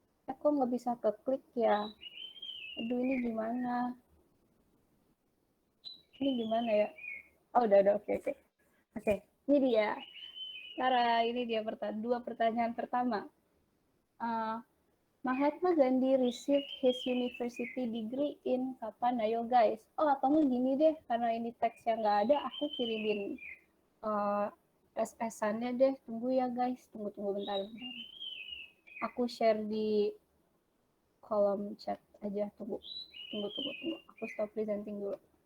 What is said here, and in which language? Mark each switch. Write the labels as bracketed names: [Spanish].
[Indonesian] Aku nggak bisa keklik ya. Aduh ini gimana? Ini gimana ya? Oh udah oke oke. Oke, ini dia. Cara ini dia dua pertanyaan pertama. [English] Uh, Mahatma Gandhi received his university degree in [Indonesian] kapan? Ayo guys. Oh atau nggak gini deh, karena ini teks yang nggak ada, aku kirimin SS-annya deh. Tunggu ya guys, tunggu bentar. Aku share di kolom chat aja. Tunggu. Aku stop presenting dulu.